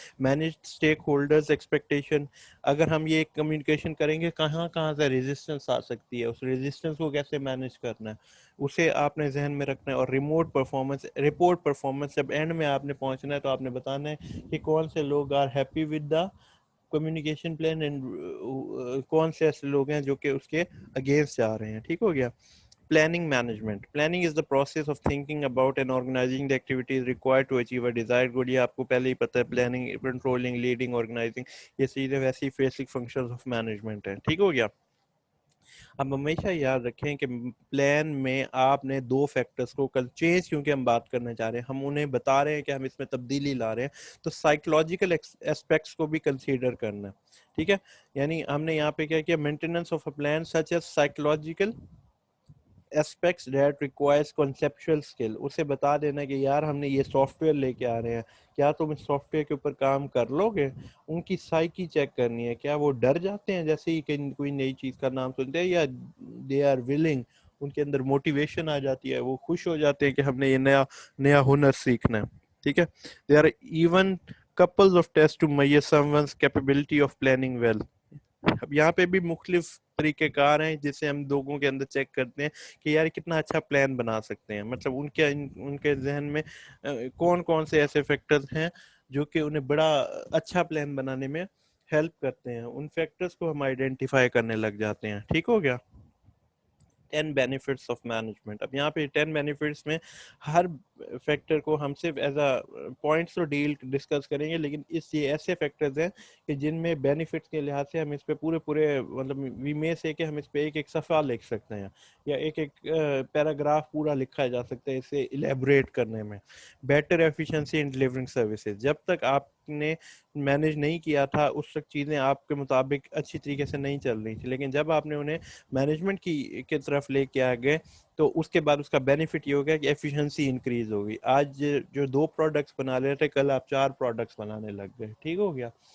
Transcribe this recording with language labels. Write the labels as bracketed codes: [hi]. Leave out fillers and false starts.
[en] Manage stakeholders expectation. [ur] اگر ہم یہ کمیونیکیشن کریں گے کہاں کہاں سے ریزسٹنس آ سکتی ہے, اس ریزسٹنس کو کیسے مینیج کرنا ہے اسے آپ نے ذہن میں رکھنا ہے. اور رپورٹ پرفارمنس, جب اینڈ میں آپ نے پہنچنا ہے تو آپ نے بتانا ہے کہ کون سے لوگ [en] are happy with the communication plan and [ur] کون سے ایسے لوگ ہیں جو کہ اس کے اگینسٹ جا رہے ہیں, ٹھیک ہو گیا. [en] Planning management. Planning is the process of thinking about and organizing the activities required to achieve a desired goal. [ur] یہ آپ کو پہلے ہی پتہ ہے, [en] planning, controlling, leading, organizing, [ur] یہ چیزیں ویسی بیسک فنکشنز آف مینجمنٹ ہیں, ٹھیک ہو گیا. اب ہمیشہ یاد رکھیں کہ پلان میں آپ نے 2 فیکٹرز کو کل چینج, کیونکہ ہم بات کرنا چاہ رہے ہیں, ہم انہیں بتا رہے ہیں کہ ہم اس میں تبدیلی لا رہے ہیں, تو سائیکولوجیکل اسپیکٹس کو بھی کنسیڈر کرنا ہے, ٹھیک ہے. یعنی ہم نے یہاں پہ کیا کیا, [en] Maintenance of a plan such as psychological aspects that requires conceptual skill. [ur] اسے بتا دینا کہ یار ہم نے یہ سافٹ ویئر لے کے آ رہے ہیں, کیا تم اس سافٹ ویئر کے اوپر کام کر لو گے. ان کی سائیکی چیک کرنی ہے, کیا وہ ڈر جاتے ہیں جیسے ہی کہ کوئی نئی چیز کا نام سنتے ہیں, یا [en] they are willing, [ur] ان کے اندر موٹیویشن آ جاتی ہے, وہ خوش ہو جاتے ہیں کہ ہم نے یہ نیا ہنر سیکھنا ہے, ٹھیک ہے. [en] They are even couples of tests to measure someone's capability of planning well. [ur] اب یہاں پہ بھی مختلف طریقہ کار ہیں جس سے ہم لوگوں کے اندر چیک کرتے ہیں کہ یار کتنا اچھا پلان بنا سکتے ہیں. مطلب ان کے ذہن میں کون کون سے ایسے فیکٹرز ہیں جو کہ انہیں بڑا اچھا پلان بنانے میں ہیلپ کرتے ہیں. ان فیکٹرز کو ہم آئیڈینٹیفائی کرنے لگ جاتے ہیں. ٹھیک ہو گیا. [en] 10 benefits of management. [ur] اب یہاں پہ 10 benefits میں ہر فیکٹر کو ہم صرف [en] as a points [ur] تو ڈسکس کریں گے, لیکن یہ ایسے فیکٹرز ہیں کہ جن میں بینیفٹس کے لحاظ سے ہم اس پہ پورے مطلب وی میں سے کہ ہم اس پہ ایک صفحہ لکھ سکتے ہیں یا ایک پیراگراف پورا لکھا جا سکتا ہے اسے الیبوریٹ کرنے میں. [en] Better efficiency in delivering services. [ur] جب تک آپ نے مینیج نہیں کیا تھا اس وقت چیزیں آپ کے مطابق اچھی طریقے سے نہیں چل رہی تھی, لیکن جب آپ نے انہیں مینجمنٹ کی طرف لے کے آ گئے تو اس کے بعد اس کا بینیفٹ یہ ہو گیا کہ ایفیشنسی انکریز ہوگی. آج جو 2 پروڈکٹس بنا رہے تھے کل آپ 4 پروڈکٹس بنانے لگ گئے. ٹھیک ہو گیا.